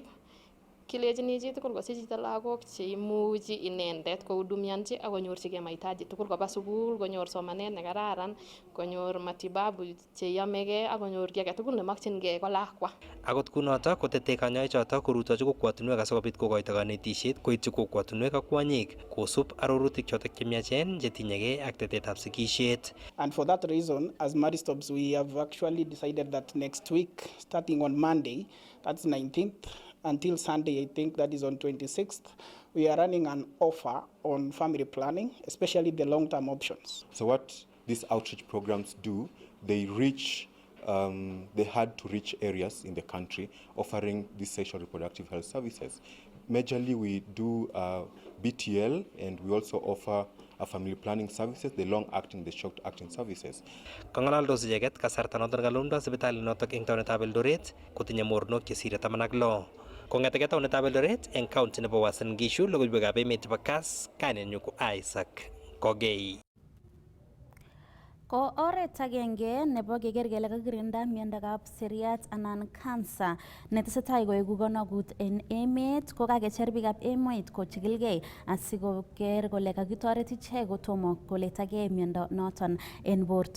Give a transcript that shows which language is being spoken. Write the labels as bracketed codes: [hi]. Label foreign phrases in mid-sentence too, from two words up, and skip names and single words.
[kln] Kilechini chitugul kosich chito lagok cheimuchi inendet kohudumianchi ak konyorchigei mahitaji tugul, koba sukul, konyor somanet nekararan, konyor matibabu cheyomegei ak konyor kiy age tugul nemakchingei ko lakwa. Akot kunotok kotetei kanyoichotok korutochi kokwotinwek asikobit kokoito kanetisiet koityi kokwotinwek ak kwonyik kosub arorutik chotok chemiachen chetinyegei ak tetetab sigisiet. [en] And for that reason, as Maristops, we have actually decided that next week, starting on Monday, that's 19th, until Sunday, I think that is on 26th, we are running an offer on family planning, especially the long-term options. So what these outreach programs do, they reach the hard-to-reach areas in the country, offering these sexual reproductive health services. Majorly, we do BTL, and we also offer family planning services, the long-acting, the short-acting services. [kln] Kang'alaldos icheket kasarta noton kalumda sipitalit notok eng taonitab Eldoret kotinye mornok chesire 16. Kong'etegei taonitab Eldoret eng county nebo Uasin Gishu, logoiwekab emet chebo Kass, kainenyu ko Isaac Kogei. Ko oret agenge nebo keker kele kakirinda miondab seriat anan cancer netesetai koeku konogut en emet ko kakecher biikab emet kochikilgei asikoker kole kakitoret ichek kotomo koletagei miondo noton en borto.